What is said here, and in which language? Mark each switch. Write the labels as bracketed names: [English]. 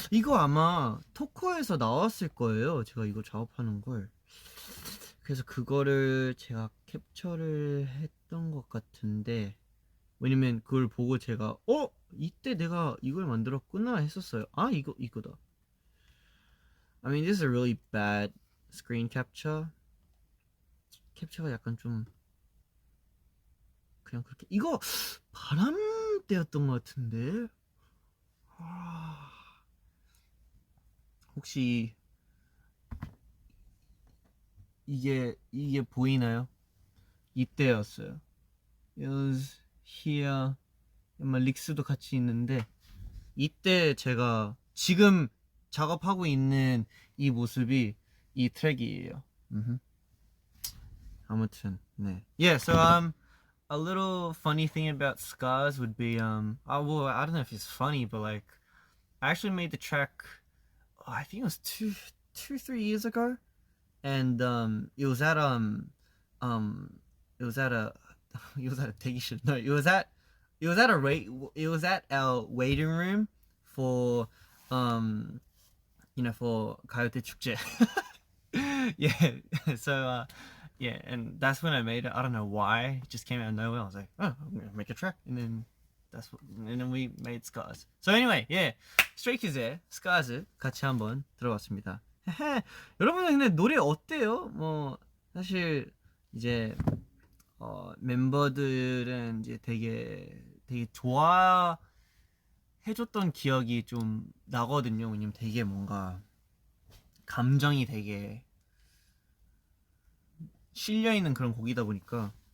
[Korean] 이거 아마 토커에서 나왔을 거예요. 제가 이거 작업하는 걸. 그래서 그거를 제가 캡처를 했던 것 같은데 왜냐면 그걸 보고 제가 이때 내가 이걸 만들었구나 했었어요. 이거다. [English] I mean this is a really bad screen capture. [Korean] 캡처가 약간 좀 그냥 그렇게 이거 바람 때였던 것 같은데 혹시 이게 보이나요? 이때였어요. [English] It was here. [Korean] 아마 릭스도 같이 있는데 이때 제가 지금 작업하고 있는 이 모습이 이 트랙이에요. 아무튼 네. [English] Yeah, so a little funny thing about Scars would be well, I don't know if it's funny, but like I actually made the track I think it was 3 years ago, and it was at it was at a it was at a 대기실. No, it was at our waiting room for for 가요대 축제. Yeah, so yeah, and that's when I made it. I don't know why, it just came out of nowhere. I was like, oh, I'm gonna make a track, and then we made Scars. So anyway, yeah, Stray Kids의 Scars [Korean] 같이 한번 들어봤습니다. 여러분들 근데 노래 어때요? 뭐 사실 이제 멤버들은 이제 되게 좋아해줬던 기억이 좀 나거든요. 왜냐면 되게 뭔가 감정이 되게 실려있는 그런 곡이다 보니까.